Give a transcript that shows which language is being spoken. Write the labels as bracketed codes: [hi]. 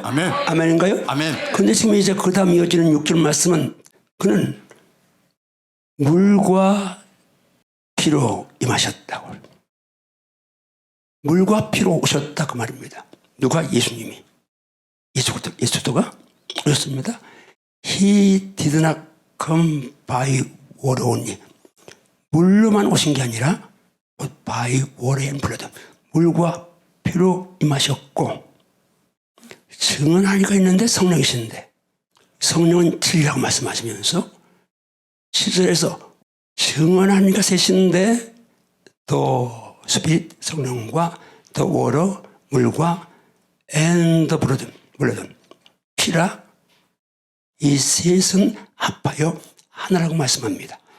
[ko] 아멘. 아멘인가요? 아멘. 근데 지금 이제 그 다음 이어지는 6절 말씀은 그는 물과 피로 임하셨다고. 물과 피로 오셨다 그 말입니다. 누가? 예수님이. 예수도가 오셨습니다. [en] He did not come by water only. [ko] 물로만 오신 게 아니라 [en] by water and blood. [ko] 물과 피로 임하셨고, 증언하니까 있는데 성령이신데, 성령은 진리라고 말씀하시면서 7절에서 증언하니까 셋인데 더 스피릿 성령과 더 워터 물과 [en] and the blood [ko] 피라, 이 셋은 합하여 하나라고 말씀합니다.